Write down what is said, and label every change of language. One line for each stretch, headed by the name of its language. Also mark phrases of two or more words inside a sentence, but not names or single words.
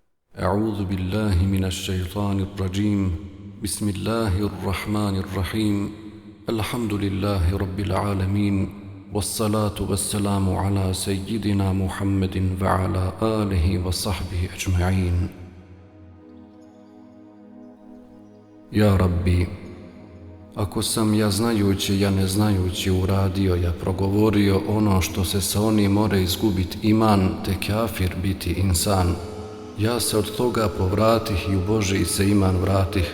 Arabic: أعوذ بالله من الشيطان الرجيم. بسم الله الرحمن الرحيم. الحمد لله رب العالمين، والصلاة والسلام على سيدنا محمد وعلى آله وصحبه أجمعين.
Bosnian: Ja Rabbi, ako sam ja znajući, ja ne znajući uradio, ja progovorio ono što se sa onim more izgubit iman, te kafir biti insan, ja se od toga povratih i u Božji se iman vratih.